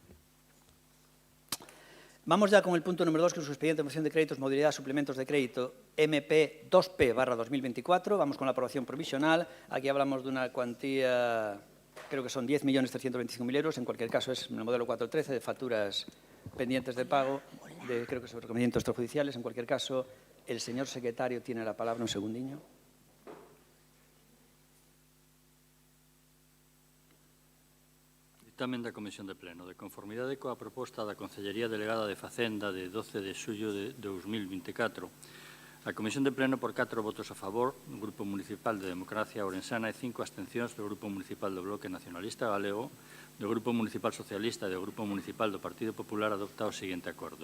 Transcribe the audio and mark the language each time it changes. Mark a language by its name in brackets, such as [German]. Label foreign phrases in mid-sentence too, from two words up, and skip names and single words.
[Spanish] Vamos ya con el punto número 2, que es su expediente de moción de créditos, modalidad, suplementos de crédito MP 2P/2024. Vamos con la aprobación provisional. Aquí hablamos de una cuantía, creo que son 10.325.000 euros. En cualquier caso es el modelo 413 de facturas pendientes de pago, creo que son reconocimientos extrajudiciales. En cualquier caso, el señor secretario tiene la palabra un segundinho. [Galician] Dictamen da Comisión de Pleno. De conformidade coa proposta da Consellería Delegada de Facenda de 12 de xullo de 2024, a Comisión de Pleno, por 4 votos a favor, do Grupo Municipal de Democracia Orensana e 5 abstencións do Grupo Municipal do Bloque Nacionalista Galego, do Grupo Municipal Socialista e do Grupo Municipal do Partido Popular, adopta o seguinte acordo.